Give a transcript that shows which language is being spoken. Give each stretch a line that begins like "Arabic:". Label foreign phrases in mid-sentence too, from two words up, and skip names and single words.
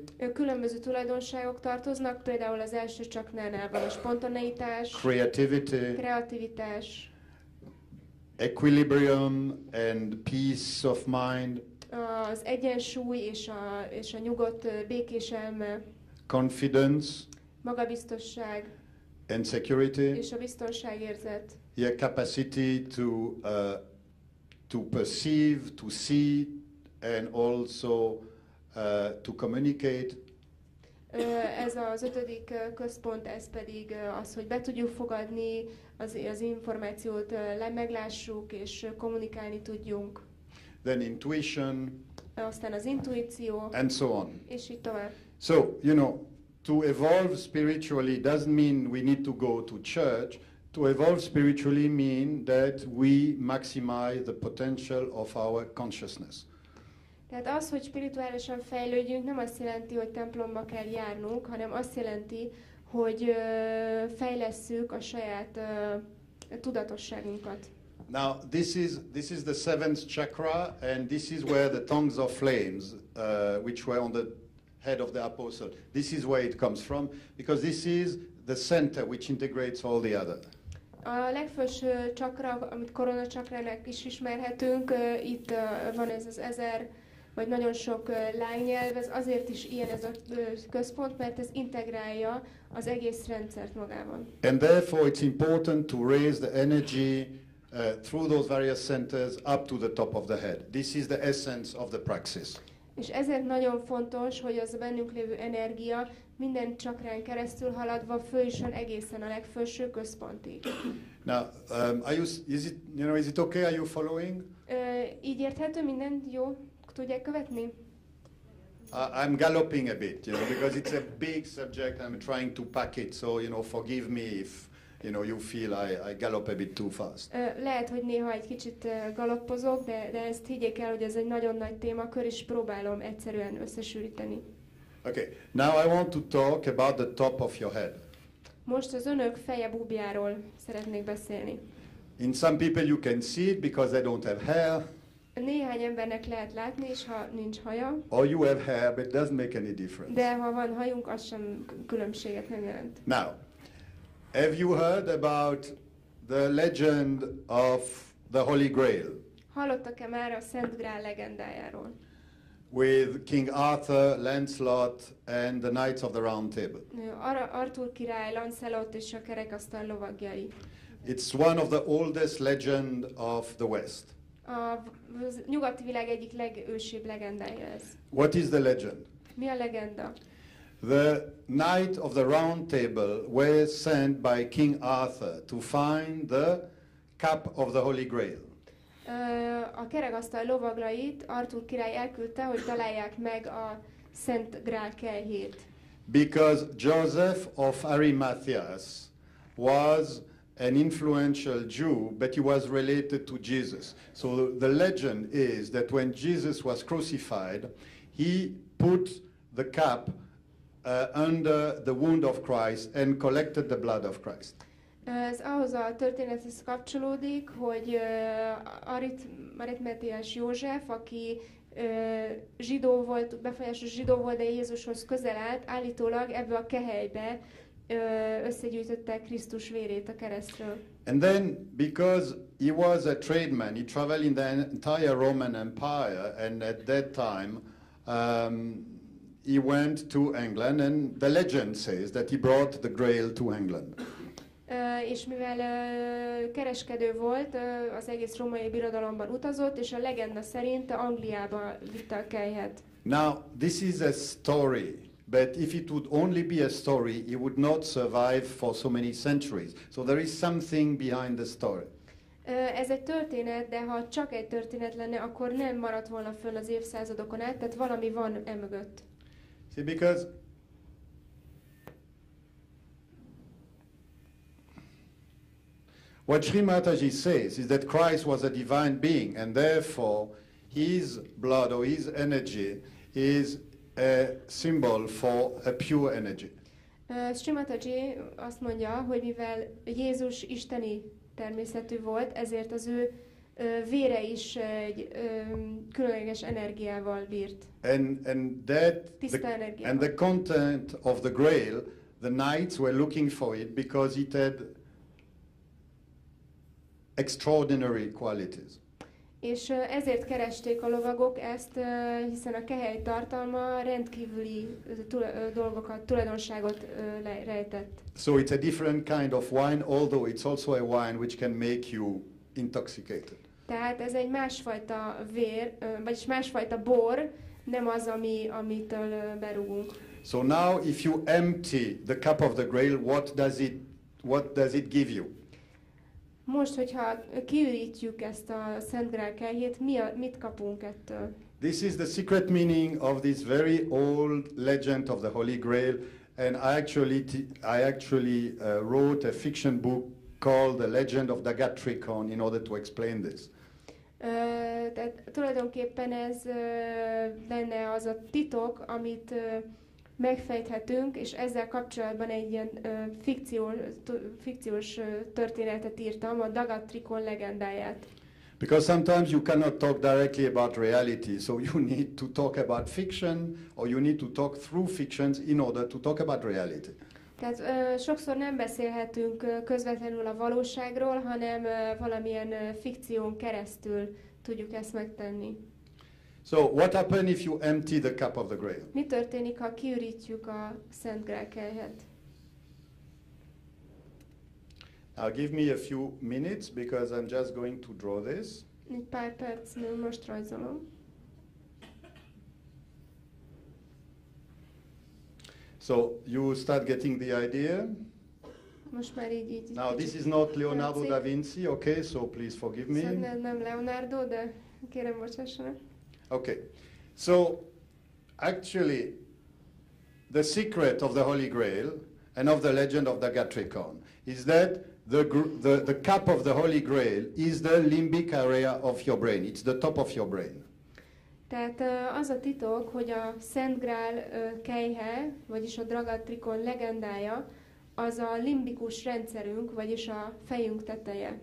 Hungarian: Különböző tulajdonságok tartoznak, például az első csaknánál van a spontaneitás, kreativitás,
English: equilibrium and peace of mind,
Hungarian: az egyensúly és a nyugodt, békés elme,
English: confidence,
Hungarian: magabiztosság
English: and security.
Hungarian: És a biztonságérzet.
English: Your capacity to perceive, to see, and also to communicate.
Hungarian: Ez az ötödik központ, ez pedig az, hogy be tudjuk fogadni az információt, meglássuk és kommunikálni tudjunk.
English: Then intuition.
Hungarian: Aztán az intuíció.
English: And so on.
Hungarian: És így tovább.
English: So, you know, to evolve spiritually doesn't mean we need to go to church. To evolve spiritually means that we maximize the potential of our consciousness.
Hungarian: Tehát az, hogy spirituálisan fejlődjünk, nem azt jelenti, hogy templomba kell járnunk, hanem azt jelenti, hogy fejlesszük a saját tudatosságunkat.
English: Now, this is the seventh chakra, and this is where the tongues of flames, which were on the head of the apostle, this is where it comes from, because this is the center which integrates all the other.
Hungarian: A legfelső csakra, amit koronacsakrának is ismerhetünk, itt van ez az 1000, vagy nagyon sok lánynyelv, ez azért is ilyen ez a központ, mert ez integrálja az egész rendszert magában.
English: And therefore it's important to raise the energy through those various centers up to the top of the head. This is the essence of the praxis.
Hungarian: És ezért nagyon fontos, hogy az a bennünk lévő energia minden csakrán keresztül haladva följusson egészen a legfelső központig.
English: Now, is it okay? Are you following?
Hungarian: Így érthető, minden jó? Tudják követni?
English: I'm galloping a bit, because it's a big subject. I'm trying to pack it, so forgive me if you feel I gallop a bit too fast.
Hungarian: Lehet, hogy néha egy kicsit galoppozok, de ezt higgyék el, hogy ez egy nagyon nagy témakör, és próbálom egyszerűen összesűríteni.
English: Okay, now I want to talk about the top of your head.
Hungarian: Most az önök feje búbjáról szeretnék beszélni.
English: In some people you can see it because they don't have hair.
Hungarian: Néhány embernek lehet látni, és ha nincs haja.
English: Or you have hair, but it doesn't make any difference.
Hungarian: De ha van hajunk, az sem különbséget nem jelent.
English: Now, have you heard about the legend of the Holy Grail?
Hungarian: Hallottak-e már a Szent Grál legendájáról?
English: With King Arthur, Lancelot, and the Knights of the Round Table.
Hungarian: Arthur király, Lancelot és a kerekasztal lovagjai.
English: It's one of the oldest legend of the West.
Hungarian: A nyugati világ egyik legősibb legendája ez.
English: What is the legend?
Hungarian: Mi a legenda?
English: The Knight of the Round Table were sent by King Arthur to find the cup of the Holy Grail.
Hungarian: A kerekasztal lovaglait Arthur király elküldte, hogy találják meg a Szent Grál kelyhét.
English: Because Joseph of Arimathea was an influential Jew, but he was related to Jesus. So the legend is that when Jesus was crucified, he put the cup under the wound of Christ and collected the blood of Christ.
Hungarian: Ez ahhoz a történethez kapcsolódik, hogy Arimatheás József, aki zsidó volt, befolyásos zsidó volt, de Jézushoz közel állt, állítólag ebbe a kehelybe összegyűjtötte Krisztus vérét a keresztről.
English: And then, because he was a tradesman, he traveled in the entire Roman Empire, and at that time he went to England, and the legend says that he brought the Grail to England.
Hungarian: És mivel kereskedő volt, az egész római birodalomban utazott, és a legenda szerint Angliába vitte a kelyhet.
English: Now, this is a story, but if it would only be a story, it would not survive for so many centuries. So there is something behind the story.
Hungarian: Ez egy történet, de ha csak egy történet lenne, akkor nem maradt volna fönn az évszázadokon át, tehát valami van emögött.
English: See, because what Sri Mataji says is that Christ was a divine being, and therefore his blood or his energy is a symbol for a pure energy.
Hungarian: Srimataji azt mondja, hogy mivel Jézus isteni természetű volt, ezért az ő vére is egy különleges energiával bírt.
English: And
Hungarian: Tiszta energiával.
English: and the content of the Grail, the knights were looking for it because it had extraordinary qualities.
Hungarian: És ezért keresték a lovagok ezt, hiszen a kehely tartalma rendkívüli dolgokat, tulajdonságot rejtett.
English: So it's a different kind of wine, although it's also a wine which can make you intoxicated.
Hungarian: Tehát ez egy másfajta vér, vagyis másfajta bor, nem az, amitől berúgunk.
English: So now if you empty the cup of the Grail, what does it give you?
Hungarian: Most, hogyha kiürítjük ezt a Szent Grál kelyhét, mit kapunk ettől?
English: This is the secret meaning of this very old legend of the Holy Grail, and I actually wrote a fiction book called The Legend of Dagatricon in order to explain this.
Hungarian: Tehát tulajdonképpen ez lenne az a titok, amit megfejthetünk, és ezzel kapcsolatban egy ilyen fikciós történetet írtam, a Dagatricon legendáját.
English: Because sometimes you cannot talk directly about reality, so you need to talk about fiction, or you need to talk through fictions in order to talk about reality.
Hungarian: Tehát sokszor nem beszélhetünk közvetlenül a valóságról, hanem valamilyen fikción keresztül tudjuk ezt megtenni.
English: So what happens if you empty the cup of the Grail?
Hungarian: Mi történik, ha kiürítjük a Szent Grál kelyhet?
English: Now give me a few minutes because I'm just going to draw this.
Hungarian: Egy pár perc múlva most rajzolom.
English: So you start getting the idea.
Hungarian: Most már így.
English: Now this is not Leonardo da Vinci, okay? So please forgive me.
Hungarian: Szóval nem Leonardo, de kérem bocsássanak.
English: Okay. So actually the secret of the Holy Grail and of the legend of Dagatricon is that the cup of the Holy Grail is the limbic area of your brain. It's the top of your brain.
Hungarian: Tehát az a titok, hogy a Szent Grál kelyhe, vagyis a Dagatricon legendája, az a limbikus rendszerünk, vagyis a fejünk teteje.